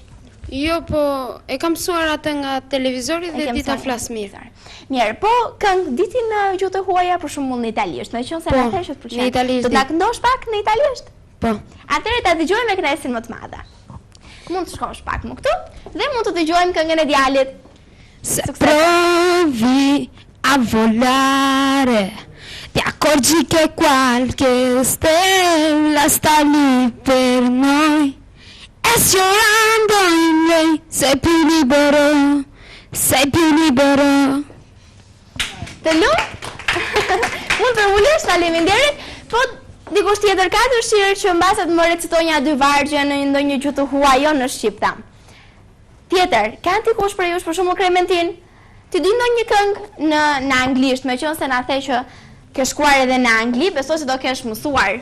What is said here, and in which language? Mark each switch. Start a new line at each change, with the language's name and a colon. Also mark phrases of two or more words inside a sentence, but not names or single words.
Albanian: Jo, po e kam mësuar atë nga televizori dhe di ta flas mirë. Mirë, po këngë diti në gjuhë të huaja për shembull në italisht, meqense na thësh që të pëlqen. Në italisht. Do ta këndosh pak në italisht? Po. Atëherë ta dëgjojmë me kënaqësinë më të madhe. Mund të shkosh pak më këtu dhe mund të dëgjojmë këngën e djalit.
Italian: Se provi a volare, ti accorgi che qualche stella sta lì per noi, e sfiorando in lei sei più libero, sei più libero.
Albanian: Të lumt? Mund të ulesh, faleminderit. Po dikush tjetër ka dëshirë që mbas të më recitoj një dy vargje në ndonjë gjuhë të huaj, jo në shqipta. Tjetër, kanë dikush prej jush për shembull Klementin? Ti di ndonjë këngë në anglisht, meqense na the që ke shkuar edhe në Angli, besoj se do kesh mësuar.